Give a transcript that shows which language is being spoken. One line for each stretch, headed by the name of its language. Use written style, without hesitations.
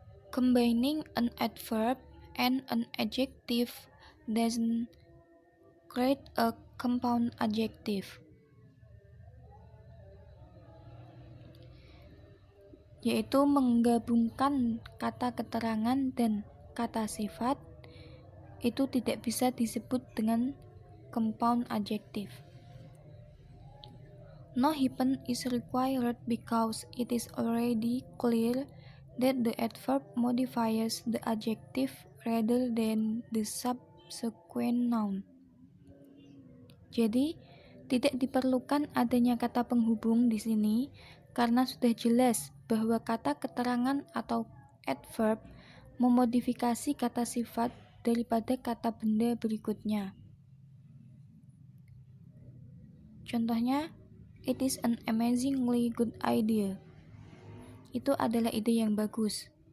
English: Combining an adverb and an adjective doesn't create a compound adjective.
Indonesian: Yaitu menggabungkan kata keterangan dan kata sifat itu tidak bisa disebut dengan compound adjective.
English: No hyphen is required because it is already clear that the adverb modifies the adjective rather than the subsequent noun.
Indonesian: Jadi, tidak diperlukan adanya kata penghubung di sini karena sudah jelas bahwa kata keterangan atau adverb memodifikasi kata sifat daripada kata benda berikutnya.
English: Contohnya, it is an amazingly good idea.
Indonesian: Itu adalah ide yang bagus.